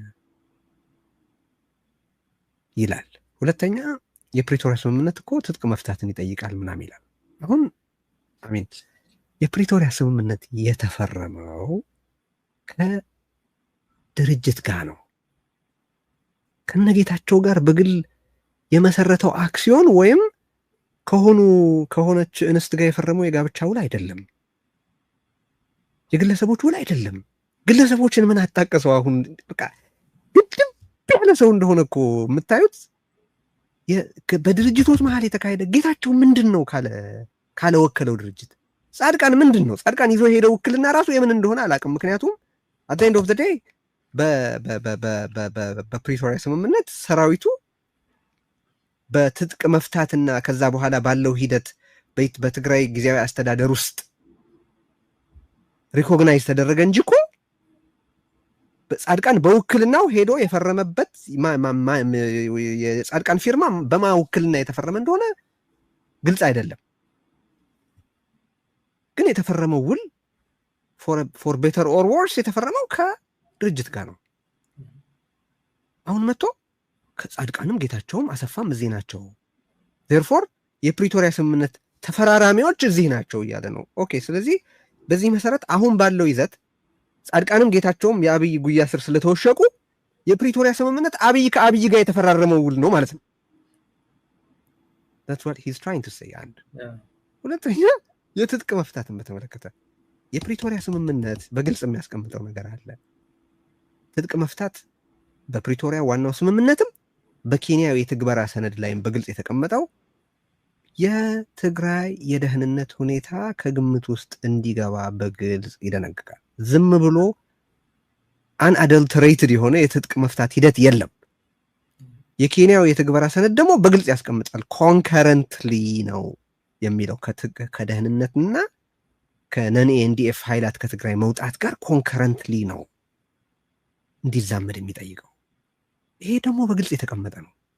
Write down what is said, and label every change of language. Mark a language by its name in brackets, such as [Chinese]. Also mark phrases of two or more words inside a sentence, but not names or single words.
[Amharic] ይላል። ሁለተኛ የፕሪቶሪያ ስምምነት እኮ ትጥቅ መፍታትን ይጠይቃል ምናምን ይላል። አሁን አሚን የፕሪቶሪያ ስምምነት የተፈረመው ከድርጅት ጋር ነው። ከነጌታቸው ጋር በግል የመሰረተው አክሲዮን ወይም ከሆነች እንስት ጋር የፈረመው የጋብቻ ውል አይደለም። የግለሰቦች ውል አይደለም። ግለሰቦችን ምን አጣቀሰው? አሁን በቃ ግድም ያለ ሰው እንደሆነ እኮ የምታዩት በድርጅቶች መሀል የተካሄደ ጌታቸው ምንድን ነው ካለ ወከለው ድርጅት ጻድቃን ምንድን ነው? ጻድቃን ይዞ የሄደው ውክልና ራሱ የምን እንደሆነ አላውቅም። ምክንያቱም [English] at the end of the day [Amharic] በፕሪቶሪያ ስምምነት ሰራዊቱ በትጥቅ መፍታትና ከዛ በኋላ ባለው ሂደት በትግራይ ጊዜያዊ አስተዳደር ውስጥ ሪኮግናይዝ ተደረገ እንጂ እኮ ጻድቃን በውክልናው ሄዶ የፈረመበት የጻድቃን ፊርማ በማውክልና የተፈረመ እንደሆነ ግልጽ አይደለም። ግን የተፈረመው ውል for [English] better or worse [Amharic] የተፈረመው ከድርጅት ጋር ነው። አሁን መጥቶ ከጻድቃንም ጌታቸውም አሰፋም እዚህ ናቸው፣ therefore የፕሪቶሪያ ስምምነት ተፈራራሚዎች እዚህ ናቸው እያለ ነው። ኦኬ፣ ስለዚህ በዚህ መሰረት አሁን ባለው ይዘት ጻድቃንም ጌታቸውም የአብይ ጉያ ስር ስለተወሸቁ የፕሪቶሪያ ስምምነት አብይ ከአብይ ጋር የተፈራረመው ውል ነው ማለት ነው። [English] that's what he's trying to say and [Amharic] ሁለተኛ የትጥቅ መፍታትን በተመለከተ የፕሪቶሪያ ስምምነት በግልጽ የሚያስቀምጠው ነገር አለ። ትጥቅ መፍታት በፕሪቶሪያ ዋናው ስምምነትም በኬንያው የትግበራ ሰነድ ላይም በግልጽ የተቀመጠው የትግራይ የደህንነት ሁኔታ ከግምት ውስጥ እንዲገባ በግልጽ ይደነግጋል። ዝም ብሎ አንአደልተሬትድ የሆነ የትጥቅ መፍታት ሂደት የለም። የኬንያው የትግበራ ሰነድ ደግሞ በግልጽ ያስቀምጣል። ኮንከረንትሊ ነው የሚለው ከደህንነትና ከነን ኤንዲኤፍ ኃይላት ከትግራይ መውጣት ጋር ኮንከረንትሊ ነው እንዲዛመድ የሚጠይቀው። ይሄ ደግሞ በግልጽ የተቀመጠ ነው።